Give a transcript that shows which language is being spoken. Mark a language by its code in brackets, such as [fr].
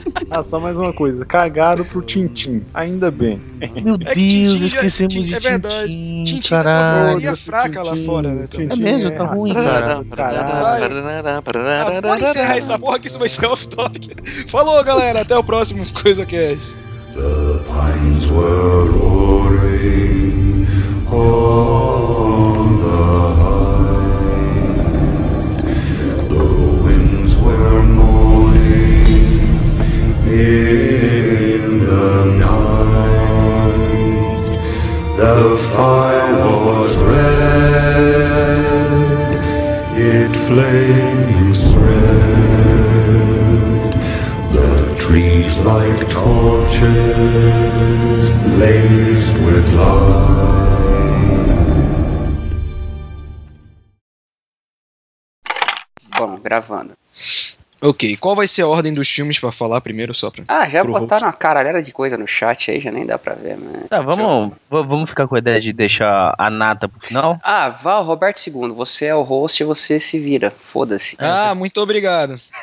[pt] Ah, só mais uma coisa. Cagaram pro Tintim. Ainda bem. Meu Deus, esquecemos de Tintim. É verdade. Tintim tá com uma bolinha fraca lá fora. Tintim. É mesmo, tá ruim, cara. Caralho. Pode encerrar essa porra que isso vai ser off-topic. Falou, galera. Até o próximo Coisa Cast. [en] The pines were roaring on the height. The winds were moaning in the night. The fire was red, it flaming spread. Trees like torches blazed with light. [pt] Bom, gravando. Ok, qual vai ser a ordem dos filmes pra falar primeiro só pra... Ah, já botaram uma caralhada de coisa no chat aí, já nem dá pra ver, né? Tá, vamos ficar com a ideia de deixar a nata pro final? Ah, Val, Roberto II, você é o host e você se vira, foda-se. Ah, muito obrigado.